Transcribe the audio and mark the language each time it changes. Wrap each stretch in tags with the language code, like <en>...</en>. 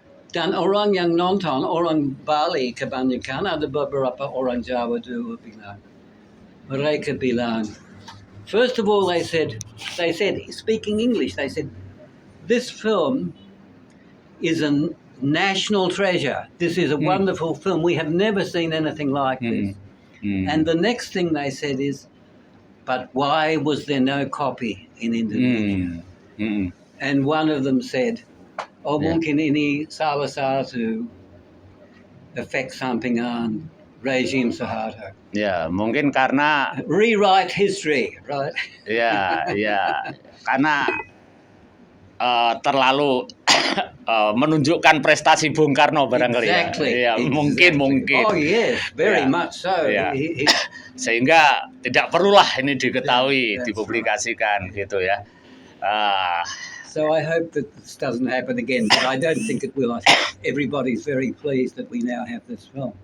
<id>Dan orang yang nonton, orang Bali kebanyakan, ada beberapa orang Jawa juga bilang. Mereka bilang,</id> <en>first of all, they said, speaking English, they said, this film is a national treasure. This is a wonderful film. We have never seen anything like this. And the next thing they said is, but why was there no copy in Indonesia? And one of them said,</en> <id>mungkin ini salah satu efek sampingan regime Soeharto. Ya, mungkin karena</id> <en>rewrite history, right?</en> <id>Ya, karena terlalu menunjukkan prestasi Bung Karno barangkali.</id> <en>Exactly.</en> <id>Ya, mungkin.</id> <en>Oh yes, very much so.</en> <id>Ya. Sehingga tidak perlulah ini diketahui, dipublikasikan gitu ya.</id> <en>So I hope that this doesn't happen again, but I don't think it will. I think everybody's very pleased that we now have this film.</en>